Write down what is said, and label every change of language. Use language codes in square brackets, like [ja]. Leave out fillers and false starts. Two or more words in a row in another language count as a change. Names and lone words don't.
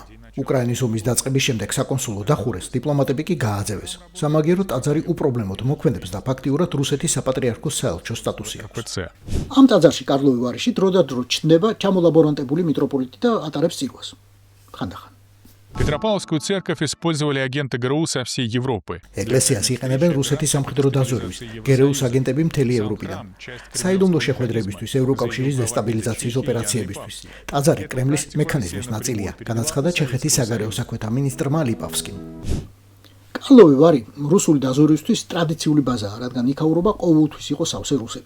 [ka] უკრაინის ომის დაწყების შემდეგ საკონსულო დახურეს, დიპლომატები კი გააძევეს. სამაგეროდ ტაძარი უპრობლემოდ მოქმედებს და ფაქტიურად რუსეთის საპატრიარქოს საელჩო სტატუსი აქვს. ამ ტაძარში კარლოვი ვარიში დროდადრო ჩნდება ჩამოლაბორანტებული მიტროპოლიტი და ატარებს წირვას. ხანდახან. [ru] Петропавловскую церковь использовали агенты ГРУ со всей Европы. [ka] ეკლესიას იყენებენ რუსეთის სამხედრო დაზვერვის, გერეუს აგენტები მთელი ევროპიდან. საიდუმლო შეხვედრებისთვის, ევროკავშირის დესტაბილიზაციის ოპერაციებისთვის. ტაძარი კრემლის მექანიზმის ნაწილია, განაცხადა ჩეხეთის საგარეო საქმეთა მინისტრმა ლიპავსკიმ. კარლოვი ვარი რუსული დაზვერვისთვის ტრადიციული ბაზაა, რადგან იქაურობა ყოველთვის იყო სავსე რუსებით.